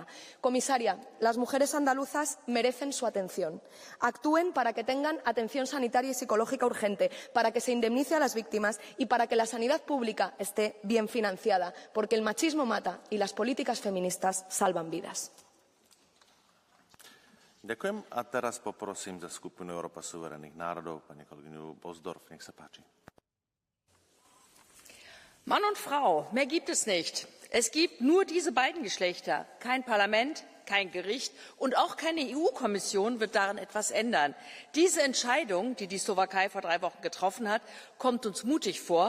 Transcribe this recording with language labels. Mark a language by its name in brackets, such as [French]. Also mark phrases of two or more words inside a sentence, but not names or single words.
[Spanish] Comisaria, las mujeres andaluzas merecen su atención. Actúen para que tengan atención sanitaria y psicológica urgente, para que se indemnice a las víctimas y para que la sanidad pública esté bien financiada, porque el machismo mata y las políticas feministas salvan vidas. [Slovak] Ďakujem. A teraz poprosím za skupinu Európa suverénnych národov pani kolegyňu Bosdorf. Nech sa páči. [German] Mann und Frau, mehr gibt es nicht. Es gibt nur diese beiden Geschlechter. Kein Parlament, kein Gericht und auch keine EU-Kommission wird daran etwas ändern. Diese Entscheidung, die die Slowakei vor 3 Wochen getroffen hat, kommt uns mutig vor.